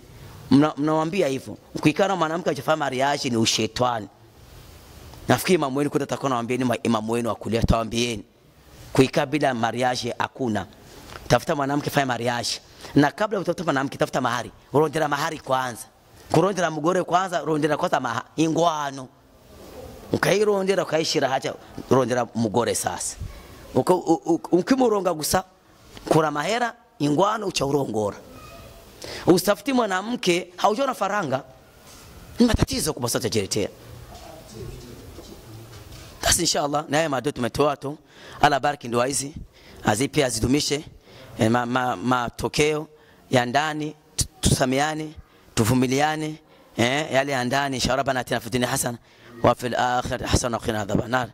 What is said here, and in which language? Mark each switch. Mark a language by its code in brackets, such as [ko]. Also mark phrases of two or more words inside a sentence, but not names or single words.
[sw] Mnawaambia hivyo, kuikana mwanamke ajafanya mara yake ni ushetani. Nafikiri imamu wenu kutataka nawaambieni, imamu wenu akulia tawaambieni kuikaa bila mariage hakuna. Tafuta mwanamke, fanya mariage. Na kabla utafuta mwanamke, tafuta mahari. [rn] Urondera mahari kwanza. Kurondera mugore kwanza, rondera kwanza ingwano. [sw] Ukairondera ukaishira hacha, [rn] rondera mugore [sw] sasa. [rn] Ukimuronga gusa kura mahera, ingwano uchaurongora. [sw] Usitafuti mwanamke haujona faranga, ni matatizo kubwa sana tajiletea. Basi inshallah na haya madoto tumetoa tu. Allah bariki ndoa hizi, azipe azidumishe matokeo ya ndani, tusamiane, tuvumiliane, yale ya ndani inshallah. [ar] ربنا آتنا في الدنيا حسنة وفي الآخرة حسنة وقنا عذاب النار.